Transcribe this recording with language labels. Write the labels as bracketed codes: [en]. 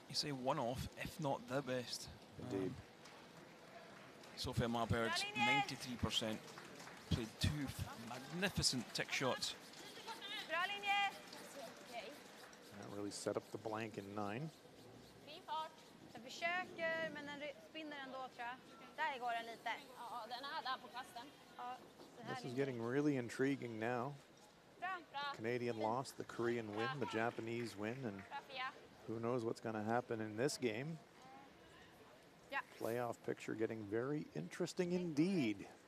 [en] You say one off, if not the best. Indeed. Sophia Marberg's 93%. Played two magnificent tick shots. That really set up the blank in 9. [sv] Den försöker, men den spinner ändå, tror jag. Där går den lite. Ja, den är där på kasten. Ja, [en] This is getting really intriguing now. Canadian lost, the Korean win, the Japanese win, and who knows what's going to happen in this game. Playoff picture getting very interesting indeed.